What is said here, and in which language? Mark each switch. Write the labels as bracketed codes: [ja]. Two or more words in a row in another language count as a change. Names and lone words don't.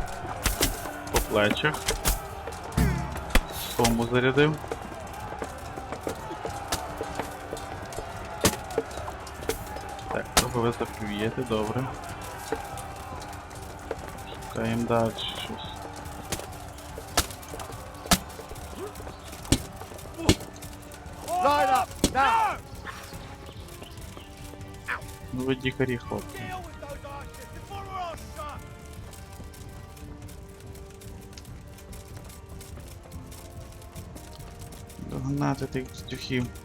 [uk] По плечах. Сому зарядив. Так, трохи ви заплюєте, добре. Шукаємо далі щось. [en] Line up, now! [uk] Ну ви дікарі, хлопці. [en] Deal with those archers before we're all shot! [uk] Догнати тих бздюхів.